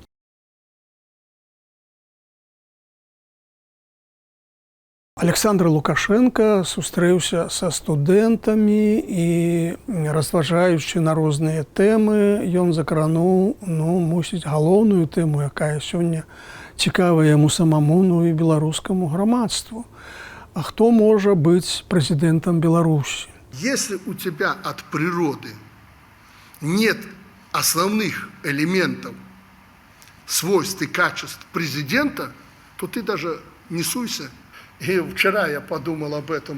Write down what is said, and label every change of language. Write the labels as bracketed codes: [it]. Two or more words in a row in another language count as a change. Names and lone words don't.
[be] Александр Лукашенко сустрэўся са студэнтамі і, разважаючы на розныя тэмы, ён закрануў, мусіць, галоўную тэму, якая сёння цікавая яму самому, і беларускаму грамадству. [ru] А кто может быть президентом Беларуси? Если у тебя от природы нет основных элементов, свойств и качеств президента, то ты даже не суйся. И вчера я подумал об этом.